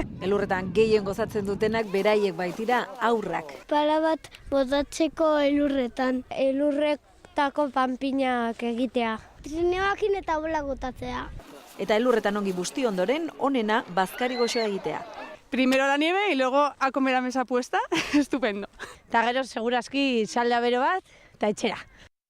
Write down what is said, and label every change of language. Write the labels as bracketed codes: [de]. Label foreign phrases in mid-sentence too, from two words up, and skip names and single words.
[eu] Elurretan gehien gozatzen dutenak beraiek baitira aurrak. Pala bat botatzeko elurretan, elurretako panpinak egitea. Trineoakin eta bola botatzea. Eta elurretan ongi busti ondoren, onena bazkari goxoa egitea. [es] Primero la nieve y luego a comer a mesa puesta, estupendo. [eu] Eta gero, seguraski, salda bero bat, eta etxera.